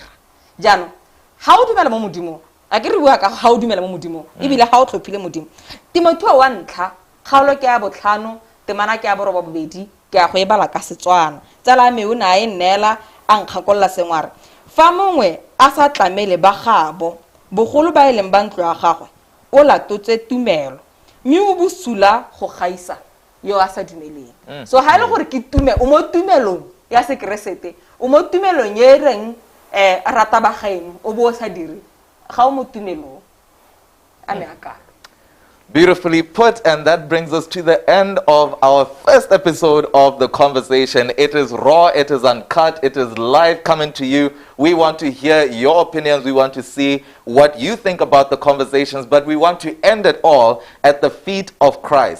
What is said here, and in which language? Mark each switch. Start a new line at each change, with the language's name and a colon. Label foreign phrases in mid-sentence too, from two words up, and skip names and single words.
Tswana: Jaanong ha o dumela mo modimo a ke re bua ka ha o dumela mo modimo ibile ha o tlhophile modimo Timoteo wa ntlha kgaolo ke ya botlhano temana ke ya borobobedi ke a go e bala ka Setswana tsala me o na e nnela a nkgakolla sengware fa mongwe a sa tlamele ba gabo bogolo ba eleng ba ntlo ya gagwe o latotse tumelo mme o busula go gaisa yo a sa dumeleng. So ha ile gore ke tume o mo tumelong ya Sekeresete o mo tumelong ye reng rata ba gaeno o bo sa dire ga o mo tumelong a me aka.
English: Beautifully put, and that brings us to the end of our first episode of The Conversation. It is raw, it is uncut, it is live coming to you. We want to hear your opinions, we want to see what you think about the conversations, but we want to end it all at the feet of Christ.